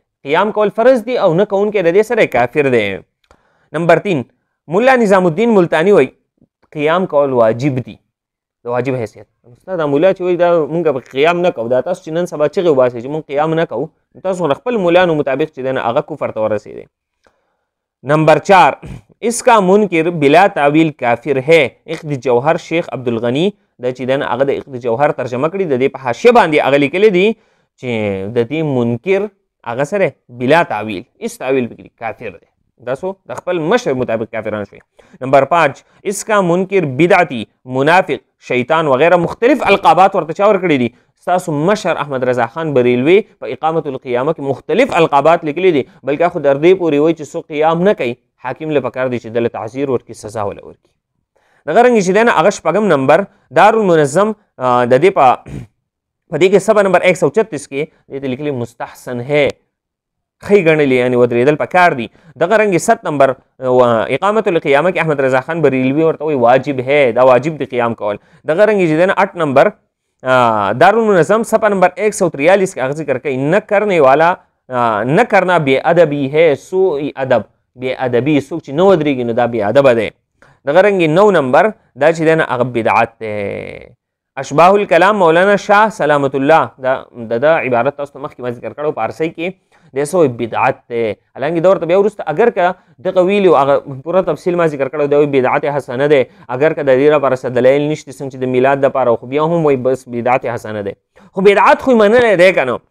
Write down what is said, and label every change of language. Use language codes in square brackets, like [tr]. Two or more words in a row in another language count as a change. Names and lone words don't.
[ps] قیام کول فرض دی او نه کوونکی د دې سره کافر دی. نمبر 3 مولا نظام الدین ملتانی وایي قیام کول واجب دي، د واجب حیثیت. استاد مولا چې وایي دا مونږ به قیام نه کوو، دا تاسو چې نن سبا چغې وباسئ چې مونږ قیام نه کوو، تاسو خپل مولانو مطابق چې دی نه هغه کفر ته ورسېدی. [ur] نمبر 4 اس کا منکر بلا تعویل کافر ہے. [ps] اخد جوهر شیخ عبدالغنی دا چې دی نه هغه د اخد جوهر ترجمه کړي، د دې په حاشیه باندې هغه لیکلی دي چې د دې منکر هغه سره [ur] بلا تعویل اس تعویل [ps] پکړي کافر دی. دا سو د خپل مشر مطابق کافران شوي. [ur] نمبر 5 اس کا منکر بدعتی منافق شیطان وغیرہ مختلف القابات [ps] ورته چا ورکړي دي. ستاسو مشر احمد رضا خان بریلوی په اقامت القیامه کې مختلف القابات لیکلي دي، بلکې خو در دې پورې وایي چې څوک قیام نه کوي حاکم له پکار دی چې دله تعزیر ورکړي، سزا وله ورکړي. دغه رنګې چې دی نه هغه 6 نمبر دارالمنظم د دې په دې کې صفحه نمبر 136 کې دې ته لیکلي [ur] مستحسن ہے، [ps] ښې ګڼلي یعنې ودرېدل پکار دي. دغه رنګې 7 نمبر اقامت القیامه کې احمد رضا خان بریلوي ورته وایي [ur] واجب ہے، [ps] دا واجب دی قیام کول. دغه رنګې چې دی نه 8 نمبر دارالمنظم صفحه نمبر 143 کې هغه ذکر کوي نه [ur] کرنے والا نه کرنا بے ادبی ہے، [ps] سوء ادب بے ادبي څوک چې نه ودرېږي نو دا بې ادبه دی. دغه رنګې 9 نمبر دا چې دی نه هغه بدعت دی. اشباح الکلام مولانا شاه سلامت الله د عبارت تاسو ته مخکې ما ذکر کړو پارسی کې د سو بدعت دی. حالانکې دا ورته بیا وروسته اگر که دغه ویلي هغه پوره تفصیل ما ذکر کړو دا بدعت حسنه دی، اگر که د دې لپاره څه دلایل نشته څنګه چې د میلاد دپاره خو بیا هم وایي بس بدعت حسنه دی، خو بدعت خو یې منلی دی که نه.